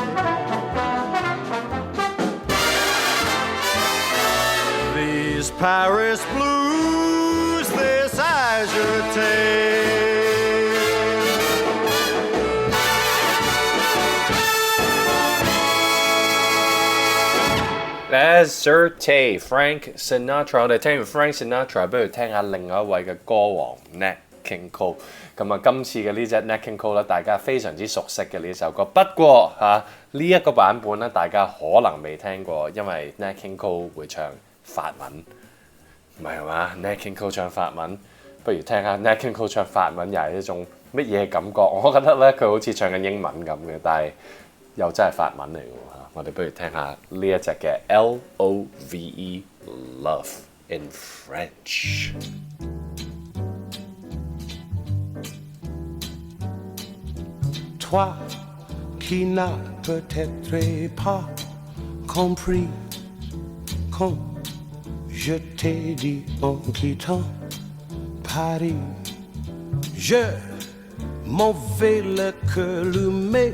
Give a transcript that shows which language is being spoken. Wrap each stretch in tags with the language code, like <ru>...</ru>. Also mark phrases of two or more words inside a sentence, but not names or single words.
<en>These Paris blues,This azure tail. Azure tail, Frank Sinatra。</en> <yue>我哋聽完 Frank Sinatra， 不如聽下另外一位嘅歌王 Nat King Cole。咁啊，今次嘅呢隻 Nat King Cole 咧，大家非常之熟悉嘅呢首歌。不過呢一個版本咧，大家可能未聽過，因為 Nat King Cole 會唱法文。唔係嘛 ？Nat King Cole 唱法文，不如聽下 Nat King Cole 唱法文又係一種乜嘢感覺？我覺得咧佢好似唱緊英文咁嘅，但係又真係法文嚟嘅喎。我哋不如聽下呢一隻嘅 Love Love in French。</yue> <fr>Toi qui n'as peut-être pas compris quand.Je t'ai dit en quittant Paris, je m'en vais le cœur allumé.</fr>